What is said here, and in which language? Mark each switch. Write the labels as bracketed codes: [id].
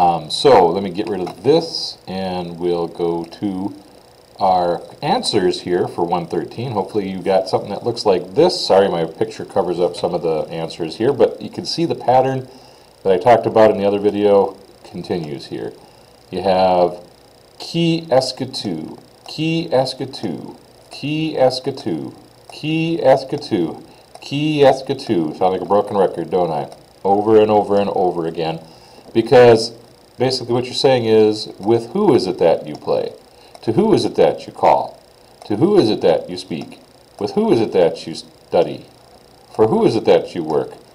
[en] So let me get rid of this, and we'll go to our answers here for 113. Hopefully you got something that looks like this. Sorry, my picture covers up some of the answers here, but you can see the pattern that I talked about in the other video continues here. You have [fr] qui est-ce que tu, qui est-ce que tu, qui est-ce que tu, qui est-ce que tu, qui est-ce que tu. [en] Sound like a broken record, don't I? Over and over and over again. Because basically what you're saying is, with who is it that you play? To who is it that you call? To who is it that you speak? With who is it that you study? For who is it that you work?